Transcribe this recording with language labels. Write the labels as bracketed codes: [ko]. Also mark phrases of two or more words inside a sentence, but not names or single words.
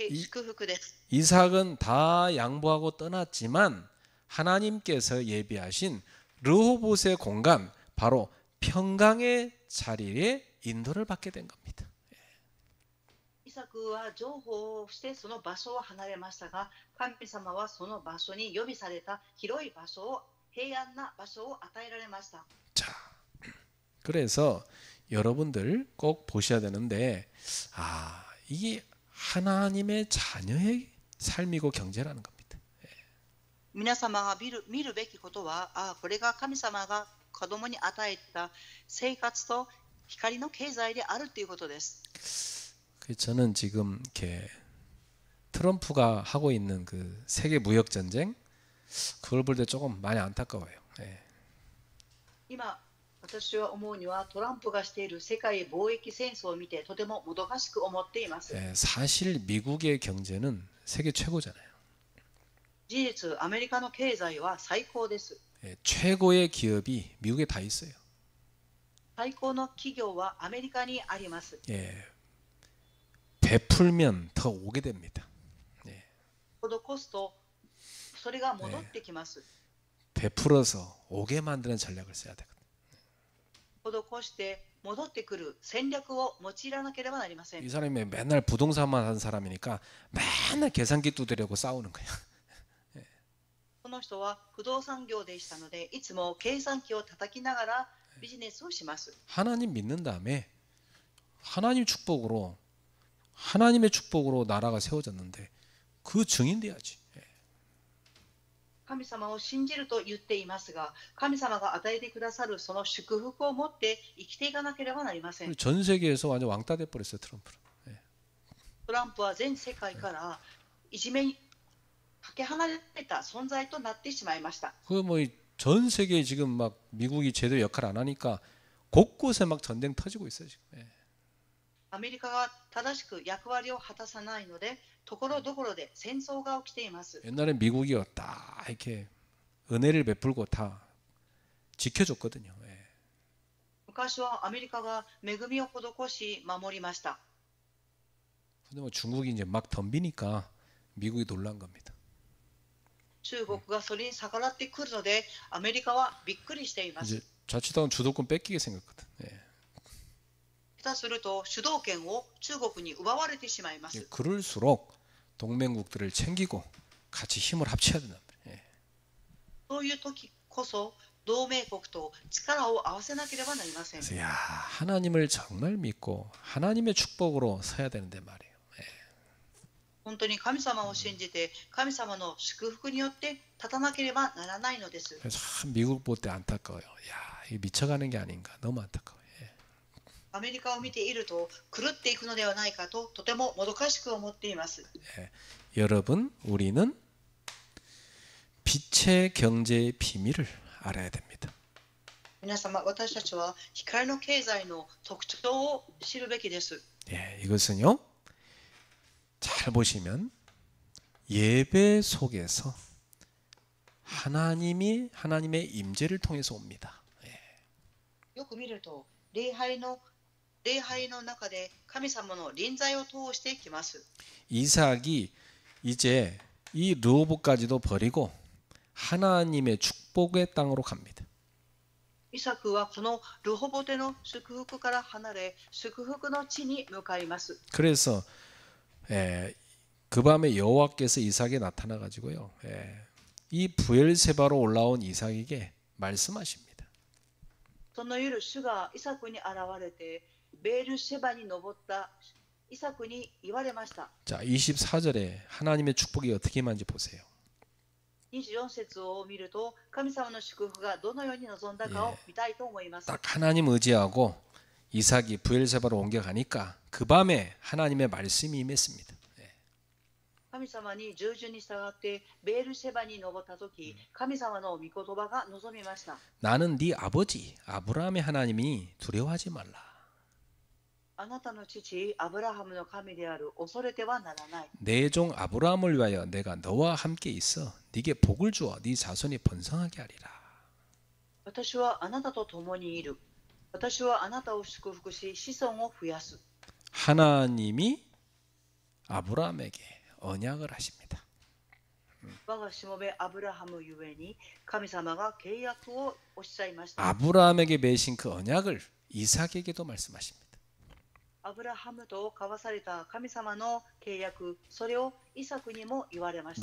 [ja] 祝福です。 [ko] 이삭은 다 양보하고 떠났지만 하나님께서 예비하신 르호봇의 공간, 바로 평강의 자리에 인도를 받게 된 겁니다. [ja] イサクは情報をしてその場所を離れましたが、神様はその場所に予備された広い場所を、平安な場所を与えられました。 [ko] 자, 그래서 여러분들 꼭 보셔야 되는데, 이게 하나님의 자녀의 삶이고 경제라는 겁니다. [ja] 皆様が見るべきことは、これが神様が子供に与えた生活と光の経済であるということです。 [ko] 저는 지금 이렇게 트럼프가 하고 있는 그 세계 무역 전쟁, 그걸 볼 때 조금 많이 안타까워요. 예. [ja] 今私は思うにはトランプがしている世界貿易戦争を見てとてももどかしく思っています。 [ko] 예, 사실 미국의 경제는 세계 최고잖아요. [ja] 事実、アメリカの経済は最高です。 [ko] 예, 최고의 기업이 미국에 다 있어요. [ja] 最高の企業はアメリカにあります。 [ko] 예, 베풀면 더 오게 됩니다. 예, [ja] 施すとそれが戻ってきます。 [ko] 베풀어서 오게 만드는 전략을 써야 되거든요. [ja] 施して戻ってくる戦略を用いらなければなりません。 [ko] 이 사람이 맨날 부동산만 하는 사람이니까 맨날 계산기 두드려고 싸우는 거야. [ja] この人は不動産業でしたので、いつも計算機を叩きながらビジネスをします。 [ko] 하나님 믿는 다음에 하나님의 축복으로 나라가 세워졌는데 그 증인 돼야지. [ja] 神様を信じると言っていますが、神様が与えてくださるその祝福を持って生きていかなければなりません。 [ko] 전 세계에서 완전 왕따 돼 버렸어요, 트럼프는. [ja] トランプは全世界からいじめにかけ離れた存在となってしまいました。 [ko] 그 뭐 전 세계에 지금 막 미국이 제대로 역할 안 하니까 곳곳에 막 전쟁 터지고 있어요, 지금. [ja] アメリカが正しく役割を果たさないので、ところどころで戦争が起きています。 [ko] 옛날에 미국이 딱 이렇게 은혜를 베풀고 다 지켜줬거든요. [ja] 昔はアメリカが恵みを施し守りました。 [ko] 근데 뭐 중국이 이제 막 덤비니까 미국이 놀란 겁니다. [ja] 中国がそれに逆らってくるので、アメリカはびっくりしています。 [ko] 이제 자칫하면 주도권 뺏기게 생겼거든. [ja] 下手すると主導権を中国に奪われてしまいます。 [ko] 그럴수록 동맹국들을 챙기고 같이 힘을 합쳐야 된다. [ja] そういう時こそ同盟国と力を合わせなければなりません。 [ko] 그래서 야, 하나님을 정말 믿고 하나님의 축복으로 서야 되는데 말이에요. [ja] 本当に神様を信じて神様の祝福によって立たなければならないのです。 [ko] 그래서 참 미국 볼 때 안타까워요. 야, 이게 미쳐가는 게 아닌가. 너무 안타까워요. [ja] アメリカを見ていると狂っていくのではないかととてももどかしく思っています。 [ko] 여러분, 우리는 빛의 경제의 비밀을 알아야 됩니다. [ja] 皆様、私たちは光の経済の特徴を知るべきです。 [ko] 이것은요, 잘 보시면 예배 속에서 하나님의 임재를 통해서 옵니다. [ja] よく見ると礼拝の中で神様の臨在を通してきます。 [ko] 이삭이 이제 이 르호봇까지도 버리고 하나님의 축복의 땅으로 갑니다. [ja] イサクはこのルホボテの祝福から離れ祝福の地に向かいます。 [ko] 그래서 그 밤에 여호와께서 이삭에 나타나 가지고요, 이 부엘세바로 올라온 이삭에게 말씀하십니다. [ja] その夜、主がイサクに現れてベールシェバに登ったイサクに言われました。 [ko] 자, 24절에 하나님의 축복이 어떻게 임한지 보세요. [ja] 24 節を見ると神様の祝福がどのように望んだかを見たいと思います。 [ko] 딱 하나님 의지하고 이삭이 부엘세바로 옮겨가니까 그 밤에 하나님의 말씀이 임했습니다. [ja] 神様に従順に従ってベールシェバに登ったとき、神様の御言葉が望みました。 [ko] 나는 네 아버지 아브라함의 하나님이 두려워하지 말라. [ja] あなたの父アブラハムの神である、恐れてはならない。 [ko] 내 종 아브라함을 위하여 내가 너와 함께 있어 네게 복을 주어 네 자손이 번성하게 하리라. [ja] 私はあなたと共にいる。私はあなたを祝福し子孫を増やす。 [ko] 하나님이 아브라함에게 언약을 하십니다. [ja] 我がしもべアブラハムゆえに神様が契約をおっしゃいました。 [ko] 아브라함에게 맺으신 그 언약을 이삭에게도 말씀하십니다. [ja] アブラハムと交わされた神様の契約、それをイサクにも言われました。